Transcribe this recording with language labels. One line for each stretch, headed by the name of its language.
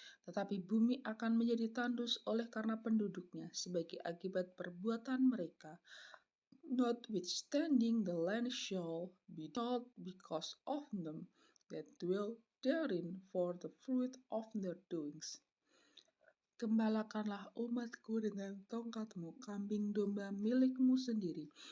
Indonesian: Tetapi bumi akan menjadi tandus oleh karena penduduknya sebagai akibat perbuatan mereka.
English: Notwithstanding, the land shall be taught because of them that dwell therein, for the fruit of their doings.
Indonesian: Gembalakanlah umatku dengan tongkatmu, kambing domba milikmu sendiri.